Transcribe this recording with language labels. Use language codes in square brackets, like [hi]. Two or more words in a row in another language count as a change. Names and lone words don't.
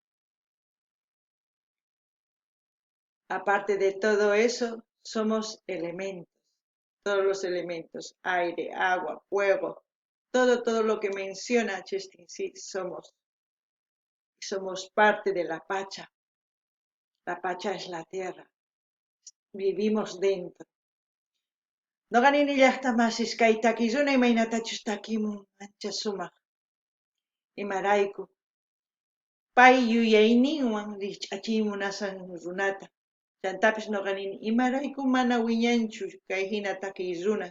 [es] Aparte de todo eso, somos elementos, todos los elementos, aire, agua, fuego, todo lo que menciona Chestin, sí, somos parte de la Pacha. La Pacha es la tierra, vivimos dentro. [qu] No ganini llaqtamasis kay takisuna imaynatachus takimun ancha sumaq imarayku. Pay yuyayninwan rikch'achiymunasan runata. Chantapis noqanini imarayku mana wiñanchu kay hina takiy runas.